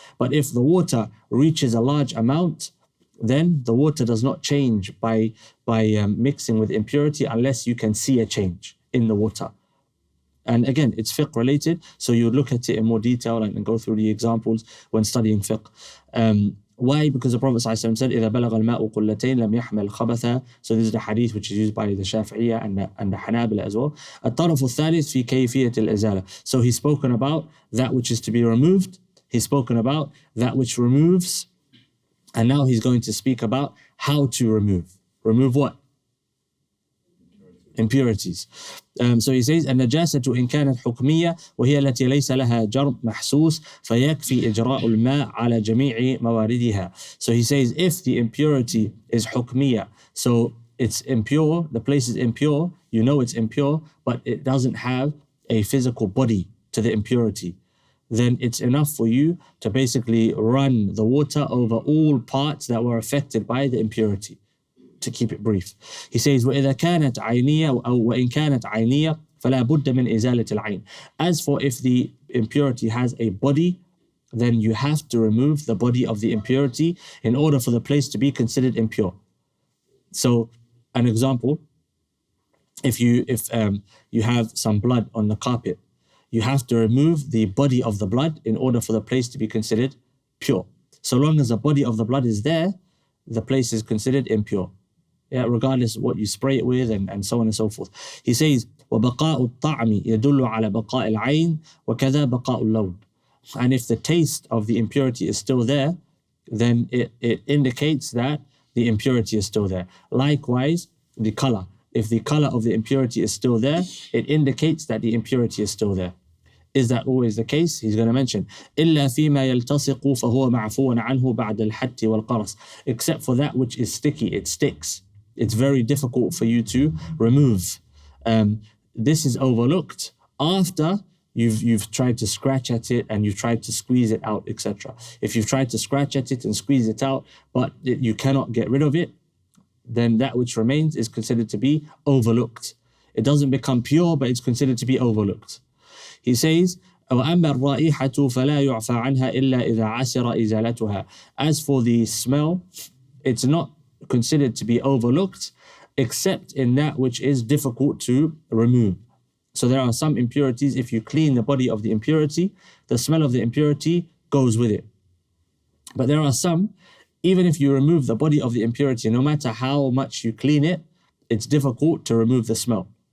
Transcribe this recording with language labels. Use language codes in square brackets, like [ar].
[en] But if the water reaches a large amount, then the water does not change by mixing with impurity unless you can see a change in the water. And again, it's fiqh related, so you look at it in more detail and go through the examples when studying fiqh. Why? Because the Prophet ﷺ said, [ar] إِذَا بَلَغَ الْمَاءُ قُلَّتَيْن لَمْ يَحْمَلْ خَبَثًا. [en] So this is the hadith which is used by the Shafi'iyya and the Hanabila as well. [ar] الطرف الثالث في كيفية الإزالة. [en] So he's spoken about that which is to be removed. He's spoken about that which removes. And now he's going to speak about how to remove. Remove what? Impurities. So he says [ar] النجاسة إن كانت حكمية وهي التي ليس لها جرم محسوس فيكفي إجراء الماء على جميع مواردها. [en] So he says if the impurity is حكمية, so it's impure, the place is impure, you know it's impure, but it doesn't have a physical body to the impurity, then it's enough for you to basically run the water over all parts that were affected by the impurity. To keep it brief, he says [ar] وإذا كانت عينية أو وإن كانت عينية فلا بد من إزالة العين. [en] As for if the impurity has a body, then you have to remove the body of the impurity in order for the place to be considered impure. So an example, if you have some blood on the carpet, you have to remove the body of the blood in order for the place to be considered pure. So long as the body of the blood is there, the place is considered impure. Yeah, regardless of what you spray it with and so on and so forth. He says, [ar] وَبَقَاءُ الطَّعْمِ يَدُلُّ عَلَى بَقَاءِ الْعَيْنِ وَكَذَا بَقَاءُ اللَّوْنِ. [en] And if the taste of the impurity is still there, then it indicates that the impurity is still there. Likewise, the color. If the color of the impurity is still there, it indicates that the impurity is still there. Is that always the case? He's going to mention [ar] إلا فيما يلتصق فهو معفو عنه بعد الحت والقرص. [en] Except for that which is sticky, it sticks. It's very difficult for you to remove. This is overlooked after you've tried to scratch at it and you've tried to squeeze it out, etc. If you've tried to scratch at it and squeeze it out, but you cannot get rid of it, then that which remains is considered to be overlooked. It doesn't become pure, but it's considered to be overlooked. He says, [ar] وَأَمَّا الرَّائِحَةُ فَلَا يُعْفَى عَنْهَا إِلَّا إِذَا عَسِرَ إِزَالَتُهَا. [en] As for the smell, it's not considered to be overlooked except in that which is difficult to remove. So there are some impurities, if you clean the body of the impurity, the smell of the impurity goes with it. But there are some, even if you remove the body of the impurity, no matter how much you clean it, it's difficult to remove the smell.